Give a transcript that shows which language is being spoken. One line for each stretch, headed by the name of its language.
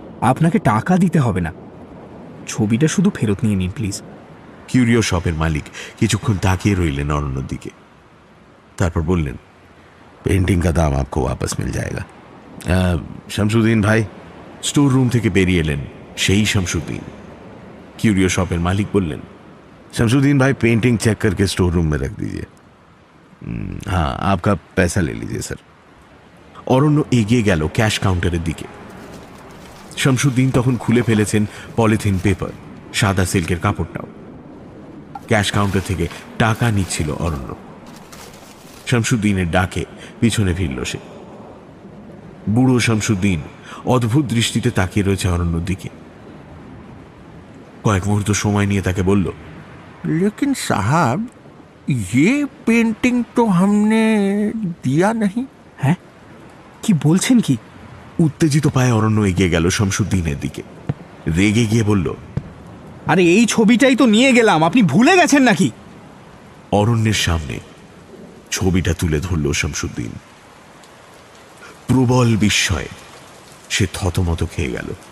Bangla: আপনাকে টাকা দিতে হবে না, ছবিটা শুধু ফেরত নিয়ে নিন প্লিজ। কিউরিও শপের মালিক কিছুক্ষণ তাকিয়ে রইলেন অরণ্যর দিকে, তারপর বললেন,
Hindi: পেন্টিং কা দাম আপকো वापस मिल जाएगा।
Bangla: শামসুদ্দিন ভাই। স্টোর রুম থেকে বেরিয়ে এলেন সেই শামসুদ্দিন। কিউরিও শপের মালিক বললেন, শামসুদ্দিন ভাই
Hindi: पेंटिंग चेक करके स्टोर रूम में रख दीजिए। हाँ, आपका पैसा ले लीजिए सर।
Bangla: অরণ্য এগিয়ে গেল ক্যাশ কাউন্টারের দিকে। শামসুদ্দিন তখন খুলে ফেলেছেন পলিথিন পেপার, সাদা সিল্কের কাপড়টাও। ক্যাশ কাউন্টার থেকে টাকা নিচ্ছিল অরণ্য। শামসুদ্দিনের ডাকে পিছনে ফিরল সে। বুড়ো শামসুদ্দিন অদ্ভুত দৃষ্টিতে তাকিয়ে রয়েছে অরণ্যর দিকে। কয়েক মুহূর্ত সময় নিয়ে তাকে বলল,
Hindi: लेकिन साहब ये पेंटिंग तो हमने दिया नहीं।
Bangla: হ্যাঁ, কি বলছেন কি? উত্তেজিত পায়ে অরণ্য এগিয়ে গেল শামসুদ্দিনের দিকে। রেগে গিয়ে বলল, আরে এই ছবিটাই তো নিয়ে গেলাম, আপনি ভুলে গেছেন নাকি? অরণ্যের সামনে ছবিটা তুলে ধরল শামসুদ্দিন। প্রবল বিস্ময়ে সে থতমত খেয়ে গেল।